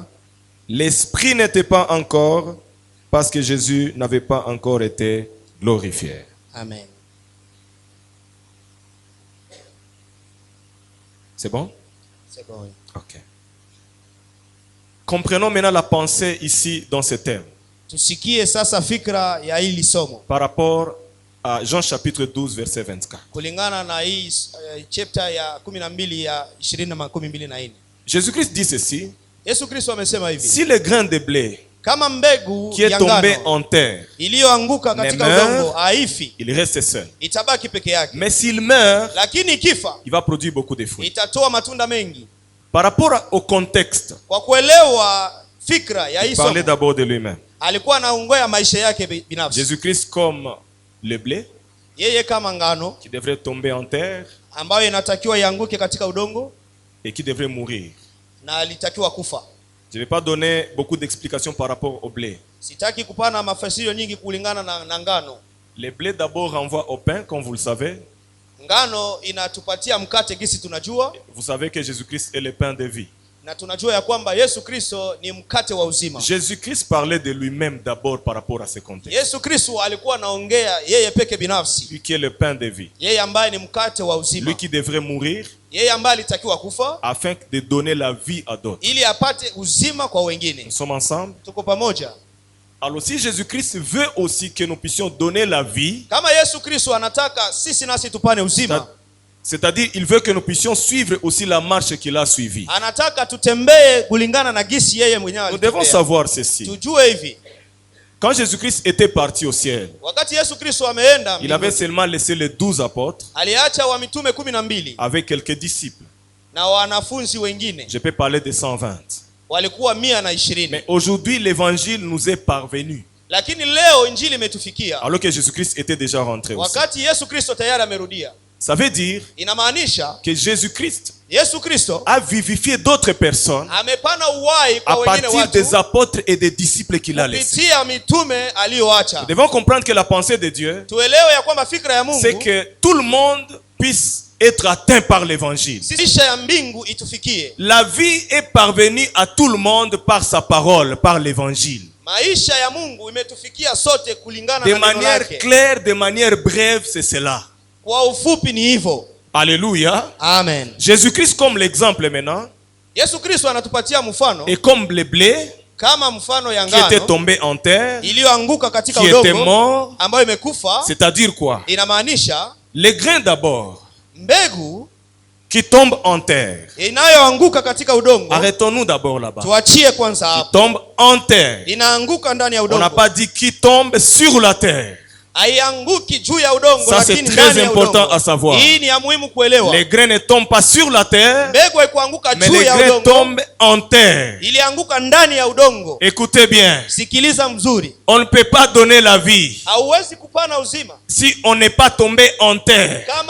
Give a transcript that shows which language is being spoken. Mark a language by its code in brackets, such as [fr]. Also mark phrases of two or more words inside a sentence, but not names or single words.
[fr] Car l'esprit n'était pas encore, parce que Jésus n'avait pas encore été glorifié. Amen. C'est bon? C'est bon. Ok. Comprenons maintenant la pensée ici dans ce thème. [sw] Tusikie sasa fikra ya hili somo. [fr] Par rapport à Jean chapitre 12 verset 24. [sw] Kulingana na hii chapter ya 12 ya 20 na 24. [fr] Jésus-Christ dit ceci. [sw] Yesu Kristo amesema hivi. [fr] Si le grain de blé [sw] kama mbegu [fr] qui est tombé en terre [sw] iliyoanguka katika udongo haifi, [fr] il reste seul. [sw] Itabaki peke yake. [fr] Mais s'il meurt, [sw] lakini ikifa, [fr] il va produire beaucoup de fruits. [sw] Itatoa matunda mengi. [fr] Par rapport au contexte, [sw] kwa kuelewa fikra ya [fr] il parlait d'abord de lui-même. [sw] Alikuwa anaongoya maisha yake binafsi. [fr] Jésus-Christ comme le blé, [sw] yeye kama ngano [fr] qui devrait tomber en terre, [sw] ambayo inatakiwa ianguke katika udongo, [fr] et qui devrait mourir. [sw] Na alitakiwa kufa. [fr] Je ne vais pas donner beaucoup d'explications par rapport au blé. [sw] Sitaki kupana mafasirio nyingi kulingana na ngano. [fr] Le blé d'abord renvoie au pain, comme vous le savez. [sw] Ngano inatupatia mkate gisi tunajua. [fr] Vous savez que Jésus-Christ est le pain de vie. [sw] Na tunajua ya kwamba Yesu Kristo ni mkate wa uzima. [fr] Jésus-Christ parlait de lui-même d'abord par rapport à ce contexte. [sw] Yesu Kristo alikuwa anaongea yeye peke binafsi. [fr] Lui qui est le pain de vie. [sw] Yeye ambaye ni mkate wa uzima. [fr] Lui qui devrait mourir. [sw] Yeye ambaye alitakiwa kufa [fr] afin de donner la vie à d'autres. [sw] Ili apate uzima kwa wengine. [fr] Nous sommes ensemble. [sw] Tuko pamoja. [fr] Alors si Jésus-Christ veut aussi que nous puissions donner la vie, [sw] kama Yesu Kristo anataka sisi nasi tupane uzima, [fr] c'est-à-dire il veut que nous puissions suivre aussi la marche qu'il a suivie. [sw] Anataka tutembee kulingana na gisi yeye mwenyewe alitembea. [fr] Nous devons savoir ceci. [sw] Tujue hivi. [fr] Quand Jésus-Christ était parti au ciel, [sw] wakati Yesu Kristo ameenda, [fr] il avait seulement laissé les 12 apôtres [sw] aliacha wa mitume 12 [fr] avec quelques disciples. [sw] Na wanafunzi wengine. [fr] Je peux parler de 120. [sw] Walikuwa 120. [fr] Mais aujourd'hui l'évangile nous est parvenu. [sw] Lakini leo injili imetufikia. [fr] Alors que Jésus-Christ était déjà rentré au ciel. [sw] Wakati Yesu Kristo tayari amerudia. [fr] Ça veut dire que Jésus-Christ [sw] Yesu Kristo [fr] a vivifié d'autres personnes [sw] amepana uhai kwa [fr] à partir [sw] watu, [fr] des apôtres et des disciples qu'il a laissés. Nous devons comprendre que la pensée de Dieu, c'est que tout le monde puisse être atteint par l'évangile. La vie est parvenue à tout le monde par sa parole, par l'évangile. De manière claire, de manière brève, c'est cela. Alléluia. Amen. Jésus-Christ comme l'exemple maintenant. [sw] Yesu Kristo anatupatia mfano. [fr] Et comme le blé [sw] kama mfano ya [fr] qui était tombé en terre, [sw] iliyoanguka katika [fr] qui [sw] udongo, [fr] était mort, [sw] ambayo imekufa. [fr] C'est-à-dire quoi? [sw] Inamaanisha [fr] les grains d'abord [sw] mbegu [fr] qui tombent en terre. [sw] Inayoanguka katika udongo. [fr] Arrêtons-nous d'abord là-bas. [sw] Tuachie kwanza hapo. [fr] Qui tombe en terre. [sw] Inaanguka ndani ya udongo. [fr] On n'a pas dit qui tombe sur la terre. Ça c'est très important à savoir. Les grains ne tombent pas sur la terre, mais les grains tombent en terre. Écoutez bien. On ne peut pas donner la vie si on n'est pas tombé en terre.